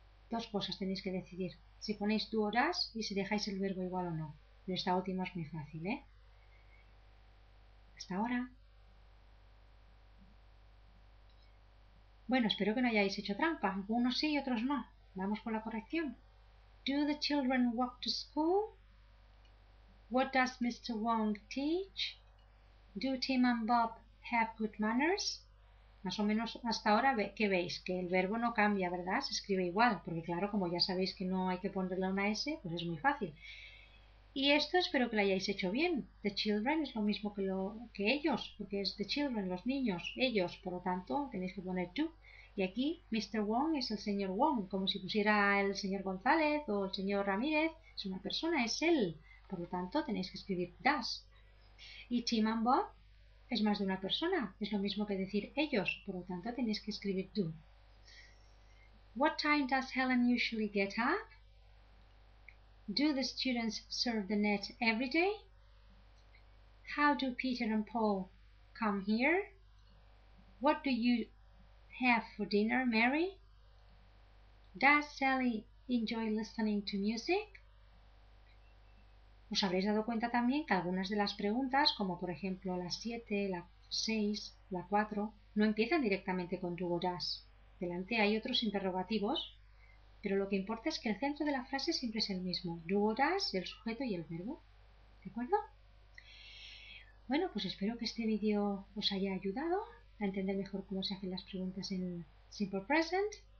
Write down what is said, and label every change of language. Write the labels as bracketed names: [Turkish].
[Spanish] Dos cosas tenéis que decidir. Si ponéis do o does y si dejáis el verbo igual o no. Pero esta última es muy fácil, ¿eh? Hasta ahora. Bueno, espero que no hayáis hecho trampa. Algunos sí y otros no. Vamos con la corrección. [English] Do the children walk to school? What does Mr. Wong teach? Do Tim and Bob have good manners? [Spanish] Más o menos hasta ahora, ¿qué veis? Que el verbo no cambia, ¿verdad? Se escribe igual, porque claro, como ya sabéis que no hay que ponerle una S, pues es muy fácil. Y esto espero que lo hayáis hecho bien. The children es lo mismo que ellos, porque es the children, los niños, ellos, por lo tanto tenéis que poner to. Y aquí Mr. Wong es el señor Wong, como si pusiera el señor González o el señor Ramírez, es una persona, es él. Por lo tanto tenéis que escribir does. Y Tim and Bob es más de una persona, es lo mismo que decir ellos, por lo tanto tenéis que escribir do. [English] What time does Helen usually get up? Do the students serve the net every day? How do Peter and Paul come here? What do you have for dinner, Mary? Does Sally enjoy listening to music? [Spanish] Os habréis dado cuenta también que algunas de las preguntas, como por ejemplo la 7, la 6, la 4, no empiezan directamente con do o does. Delante hay otros interrogativos, pero lo que importa es que el centro de la frase siempre es el mismo. Do o does, el sujeto y el verbo. ¿De acuerdo? Bueno, pues espero que este vídeo os haya ayudado a entender mejor cómo se hacen las preguntas en Simple Present.